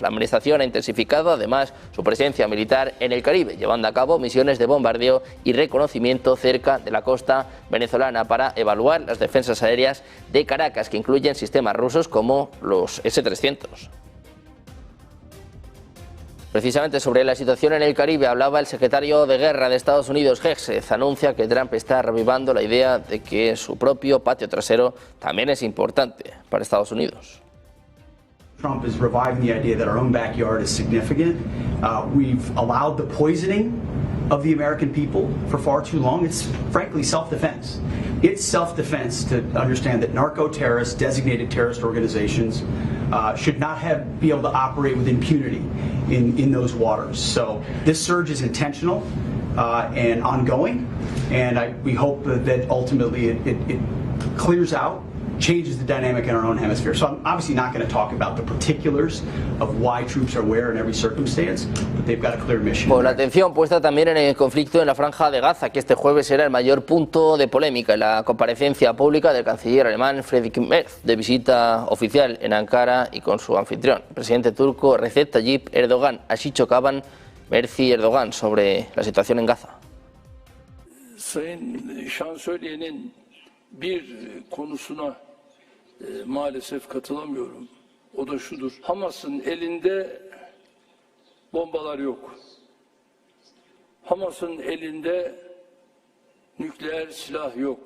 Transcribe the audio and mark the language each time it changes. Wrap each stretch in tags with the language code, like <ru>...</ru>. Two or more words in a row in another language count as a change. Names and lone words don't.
<es>La administración ha intensificado además su presencia militar en el Caribe, llevando a cabo misiones de bombardeo y reconocimiento cerca de la costa venezolana para evaluar las defensas aéreas de Caracas, que incluyen sistemas rusos como los S-300. Precisamente sobre la situación en el Caribe hablaba el secretario de Guerra de Estados Unidos, Hegseth. Anuncia que Trump está revivando la idea de que su propio patio trasero también es importante para Estados Unidos.</es> <en>Trump is reviving the idea that our own backyard is significant. We've allowed the poisoning of the American people for far too long. It's frankly self-defense. It's self-defense to understand that narco-terrorists, designated terrorist organizations, should not be able to operate with impunity in those waters. So this surge is intentional and ongoing, and we hope that ultimately it clears out, changes the dynamic in our own hemisphere. So I'm obviously not going to talk about the particulars of why troops are where in every circumstance, but they've got a clear mission.</en> <es>Con la atención puesta también en el conflicto en la Franja de Gaza, que este jueves será el mayor punto de polémica en la comparecencia pública del canciller alemán Friedrich Merz, de visita oficial en Ankara y con su anfitrión, el presidente turco Recep Tayyip Erdogan. Así chocaban Merz y Erdogan sobre la situación en Gaza.</es> <tr>Sayın Şansölye'nin bir konusuna maalesef katılamıyorum. O da şudur. Hamas'ın elinde bombalar yok. Hamas'ın elinde nükleer silah yok.</tr>